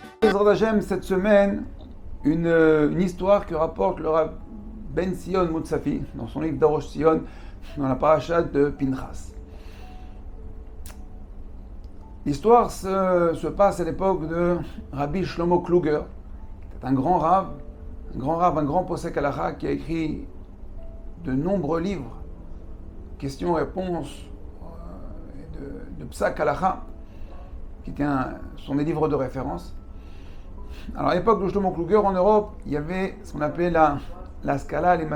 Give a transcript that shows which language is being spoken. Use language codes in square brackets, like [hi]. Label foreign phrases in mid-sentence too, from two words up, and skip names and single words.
[he] בעזרת השם, [fr] cette semaine, une histoire que rapporte le Rav Ben Sion Mutsafi dans son livre d'Arosh Sion, dans la paracha de Pinchas. L'histoire se passe à l'époque de Rabbi Shlomo Kluger, qui est un grand Rav, [he] פוסק הלכה, [fr] qui a écrit de nombreux livres, questions-réponses, de [he] פסק הלכה, [fr] qui sont des livres de référence. Alors à l'époque de Shlomo Kluger, en Europe, il y avait ce qu'on appelait la Scala, les